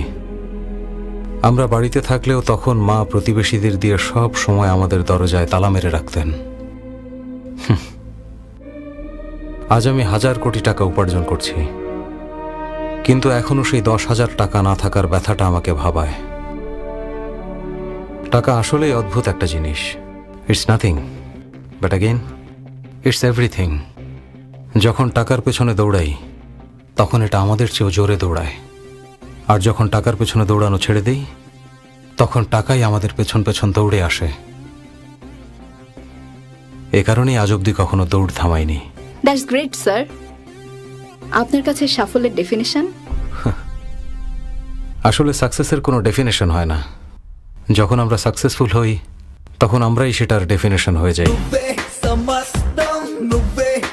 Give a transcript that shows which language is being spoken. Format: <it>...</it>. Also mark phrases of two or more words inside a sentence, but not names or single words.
<bn>আমরা বাড়িতে থাকলেও তখন মা প্রতিবেশীদের দিয়ে সব সময় আমাদের দরজায় তালা মেরে রাখতেন। আজ আমি 1000 কোটি টাকা উপার্জন করছি, কিন্তু এখনো সেই 10,000 টাকা না থাকার ব্যথাটা আমাকে ভাবায়। টাকা আসলেই অদ্ভুত একটা জিনিস।</bn> <en>It's nothing but again it's everything.</en> <bn>যখন টাকার পেছনে দৌড়াই তখন এটা আমাদের চেয়েও জোরে দৌড়ায়, আর যখন টাকার পেছনে দৌড়ানো ছেড়ে দেই তখন টাকাই আমাদের পেছন পেছন দৌড়ে আসে। এ কারণেই আজ অব্দি কখনো দৌড় থামাইনি।</bn> <en>That's great sir.</en> <bn>আপনার কাছে সাফল্যের ডেফিনেশন? আসলে সাকসেসের কোনো ডেফিনেশন হয় না। যখন আমরা সাকসেসফুল হই তখন আমরাই সেটার ডেফিনেশন হয়ে যাই।</bn> <te>నువ్వే సమస్తం నువ్వే</te>